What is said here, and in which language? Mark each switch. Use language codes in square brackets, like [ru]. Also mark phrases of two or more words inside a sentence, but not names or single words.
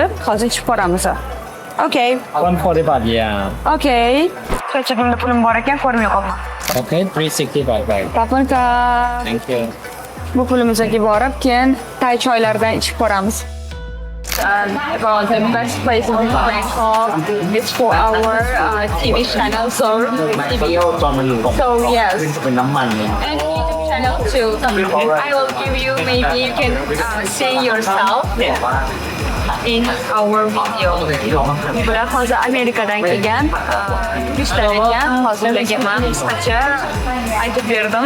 [uz] Hozir ichib ko'ramiz. Okay. [en] 140 baht, yeah. Okay. [uz] Qancha pulim bor ekan, ko'rmay qolman. [en] Okay, 360 baht. Papanka. Thank you. [uz] Bu pulimizga borib, keyin tay choylardan ichib ko'ramiz. [en] About the best place in Bangkok. It's for our TV channel, so yes. And YouTube channel too. I will give you, maybe you can see yourself in our video. [uz] Bular hozir Amerikadan kelgan, ishdan ekan, hozirlarga men qisqacha aytib berdim.